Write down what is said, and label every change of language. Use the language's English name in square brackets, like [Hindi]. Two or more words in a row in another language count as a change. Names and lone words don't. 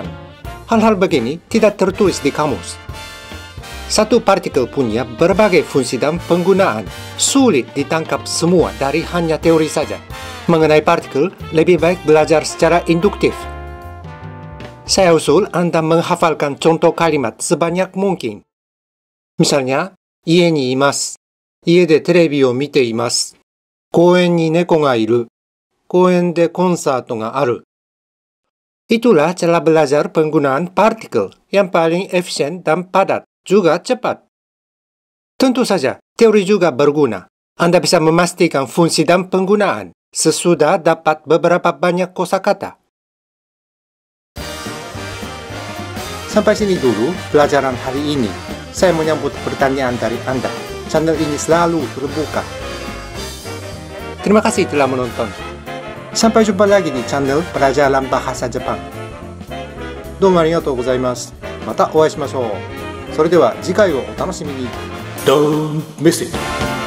[Indonesian] Hal-hal begini tidak tertulis di kamus. Satu partikel punya berbagai fungsi dan penggunaan. Sulit ditangkap semua dari hanya teori saja. Mengenai partikel, lebih baik belajar secara induktif. Saya usul Anda menghafalkan contoh kalimat sebanyak mungkin. Misalnya, [Japanese] 家にいます。家でテレビを見ています. 公園に猫がいる。公園でコンサートがある. [Indonesian] Itulah cara belajar penggunaan partikel yang paling efisien dan padat, juga cepat. Tentu saja, teori juga berguna. Anda bisa memastikan fungsi dan penggunaan sesudah dapat beberapa banyak kosakata. Sampai sini dulu pelajaran hari ini. Saya menyambut pertanyaan dari Anda. Channel ini selalu terbuka. Terima kasih telah menonton. Sampai jumpa lagi di channel Pelajaran Bahasa Jepang. [Japanese] どうもありがとうございます. またお会いしましょう。それでは次回をお楽しみに。 [English] Don't miss it!